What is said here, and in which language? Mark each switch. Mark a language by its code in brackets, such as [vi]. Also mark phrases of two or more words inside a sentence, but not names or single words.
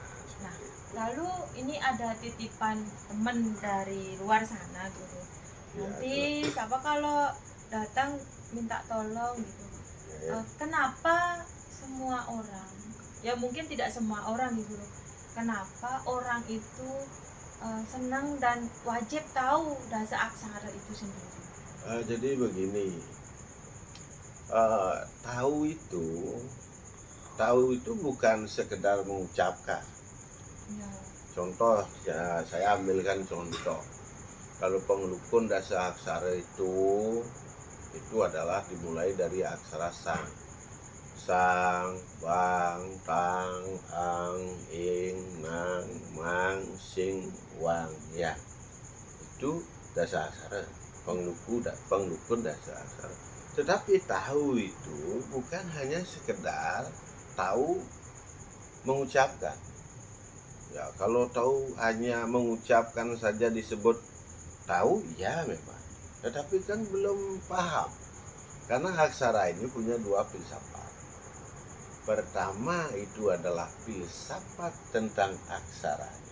[id] Nah, lalu ini ada titipan teman dari luar sana guru. ya, Nanti siapa kalau datang minta tolong gitu. ya, Kenapa semua orang, ya mungkin tidak semua orang nih guru. Kenapa orang itu senang dan wajib tahu dasa aksara itu sendiri? jadi begini, eh, tahu itu tahu itu bukan sekedar mengucapkan. Ya, Contoh, ya, saya ambilkan contoh. Kalau pengelukun dasa aksara itu adalah dimulai dari aksara sang. Sang, bang, tang, ang, ing, nang, mang, sing, wang, ya. Itu dasa aksara, pengelukun dasa aksara. Tetapi tahu itu bukan hanya sekedar tahu mengucapkan. Ya, kalau tahu hanya mengucapkan saja disebut tahu, ya memang. Tetapi kan belum paham. Karena aksara ini punya dua filsafat. Pertama itu adalah filsafat tentang aksaranya.